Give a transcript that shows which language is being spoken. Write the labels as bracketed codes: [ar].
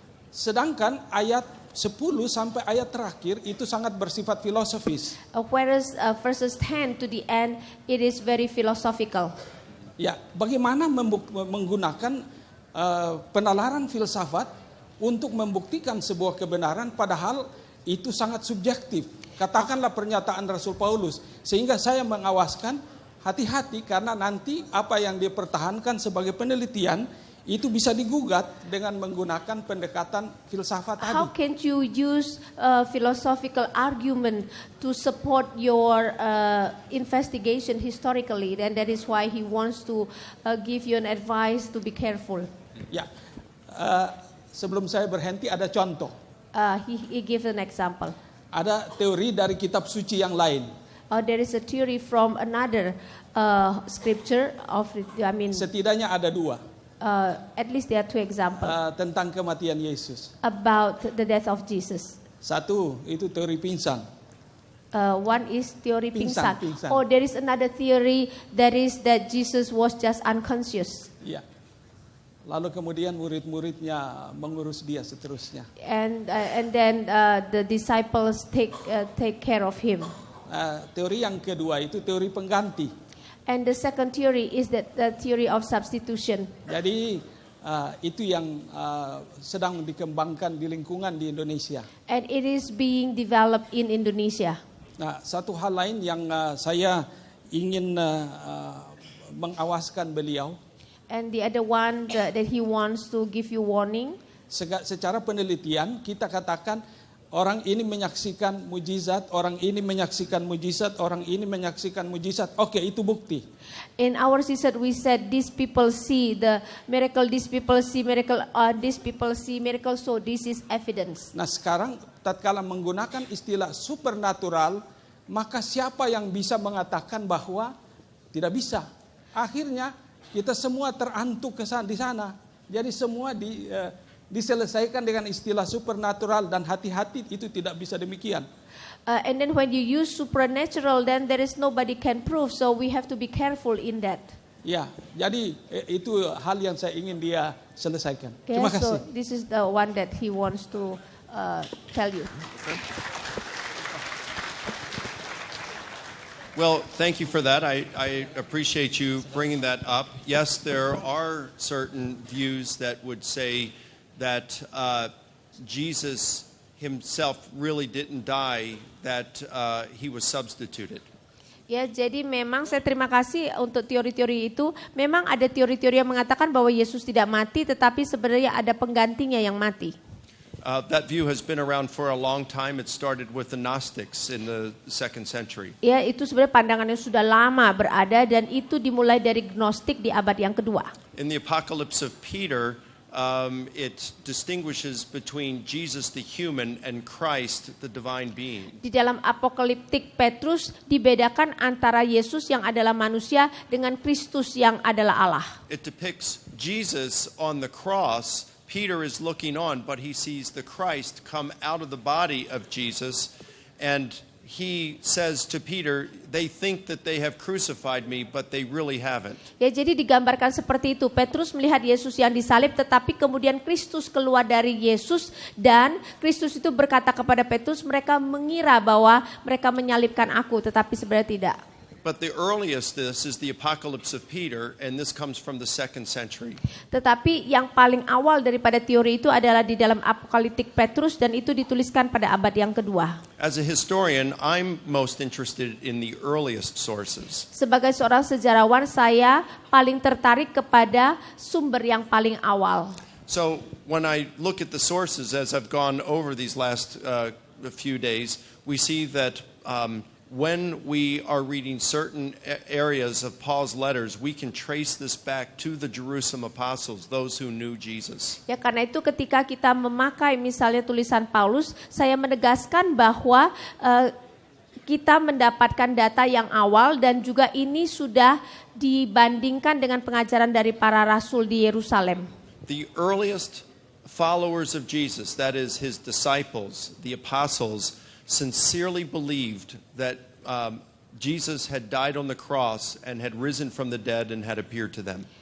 [id] Sedangkan ayat 10 sampai ayat terakhir itu sangat bersifat filosofis. [en] Whereas verses 10 to the end, it is very philosophical. [id] Ya, bagaimana menggunakan penalaran filsafat untuk membuktikan sebuah kebenaran padahal itu sangat subjektif. Katakanlah pernyataan Rasul Paulus. Sehingga saya mengawaskan hati-hati karena nanti apa yang dipertahankan sebagai penelitian itu bisa digugat dengan menggunakan pendekatan filsafat tadi. [en] How can you use philosophical argument to support your investigation historically? And that is why he wants to give you an advice to be careful. [id] Ya, sebelum saya berhenti ada contoh. [en] He gives an example. [id] Ada teori dari kitab suci yang lain. [en] There is a theory from another scripture [id] Setidaknya ada 2. [en] At least there are 2 examples [id] Tentang kematian Yesus. [en] about the death of Jesus. [id] Satu itu teori pingsan. [en] One is theory [id] Pingsan. pingsan. [en] Or there is another theory that Jesus was just unconscious. [id] Ya. Lalu kemudian murid-muridnya mengurus dia seterusnya. [en] And then the disciples take care of him. [id] Teori yang kedua itu teori pengganti. [en] And the second theory is the theory of substitution. [id] Jadi itu yang sedang dikembangkan di lingkungan di Indonesia. [en] And it is being developed in Indonesia. [id] Nah, satu hal lain yang saya ingin mengawaskan beliau. [en] And the other one that he wants to give you warning. [id] Secara penelitian kita katakan orang ini menyaksikan mujizat, orang ini menyaksikan mujizat, orang ini menyaksikan mujizat. Oke, itu bukti. [en] In our research we said these people see the miracle, these people see miracle, these people see miracle, so this is evidence. [id] Nah, sekarang tatkala menggunakan istilah supernatural, maka siapa yang bisa mengatakan bahwa tidak bisa? Akhirnya kita semua terantuk di sana. Jadi semua diselesaikan dengan istilah supernatural dan hati-hati itu tidak bisa demikian. [en] And then when you use supernatural, then there is nobody can prove. So we have to be careful in that. [id] Ya, jadi itu hal yang saya ingin dia selesaikan. [en] Okay, [id] Terima [en] so [id] kasih. [en] this is the one that he wants to tell you. Well, thank you for that. I appreciate you bringing that up. Yes, there are certain views that would say that Jesus himself really didn't die, that he was substituted. [id] Ya, jadi memang saya terima kasih untuk teori-teori itu. Memang ada teori-teori yang mengatakan bahwa Yesus tidak mati, tetapi sebenarnya ada penggantinya yang mati. [en] That view has been around for a long time. It started with the Gnostics in the 2nd century. [id] Ya, itu sebenarnya pandangan yang sudah lama berada dan itu dimulai dari Gnostik di abad yang kedua. [en] In the Apocalypse of Peter, it distinguishes between Jesus the human and Christ the divine being. [id] Di dalam Apokaliptik Petrus dibedakan antara Yesus yang adalah manusia dengan Kristus yang adalah Allah. [en] It depicts Jesus on the cross. Peter is looking on, but he sees the Christ come out of the body of Jesus, and he says to Peter, they think that they have crucified me, but they really haven't. [id] Ya, jadi digambarkan seperti itu. Petrus melihat Yesus yang disalib, tetapi kemudian Kristus keluar dari Yesus, dan Kristus itu berkata kepada Petrus, mereka mengira bahwa mereka menyalibkan aku, tetapi sebenarnya tidak. [en] But the earliest this is the Apocalypse of Peter, and this comes from the 2nd century. [id] Tetapi yang paling awal daripada teori itu adalah di dalam Apokaliptik Petrus, dan itu dituliskan pada abad yang kedua. [en] As a historian, I'm most interested in the earliest sources. [id] Sebagai seorang sejarawan, saya paling tertarik kepada sumber yang paling awal. [en] So when I look at the sources as I've gone over these last few days, we see that when we are reading certain areas of Paul's letters, we can trace this back to the Jerusalem apostles, those who knew Jesus. [id] Ya, karena itu ketika kita memakai misalnya tulisan Paulus, saya menegaskan bahwa kita mendapatkan data yang awal dan juga ini sudah dibandingkan dengan pengajaran dari para rasul di Yerusalem. [en] The earliest followers of Jesus, that is his disciples, the apostles, sincerely believed that Jesus had died on the cross and had risen from the dead and had appeared to them.